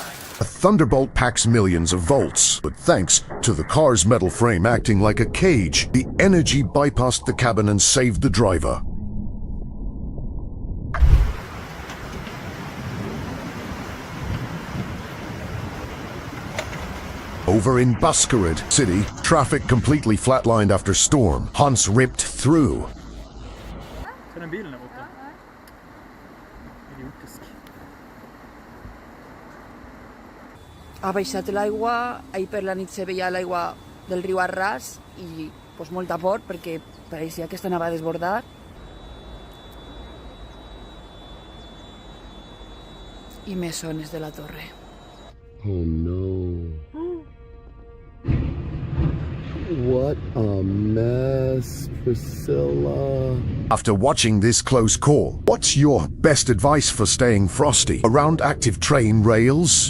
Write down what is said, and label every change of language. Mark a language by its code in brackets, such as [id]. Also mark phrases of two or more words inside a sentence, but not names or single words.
[en] A thunderbolt packs millions of volts, but thanks to the car's metal frame acting like a cage, the energy bypassed the cabin and saved the driver. Over in Buskerud City, traffic completely flatlined after storm. Hans ripped through. [sv] Se den bilen där borta. Idiotisk. [ca] Ha baixat l'aigua, ahir per la nit se veia l'aigua del riu Arràs i pues, molta por perquè pareixia que anava a desbordar. I més ones de la torre. [en] Oh no. What a mess, Priscilla. After watching this close call, what's your best advice for staying frosty around active train rails?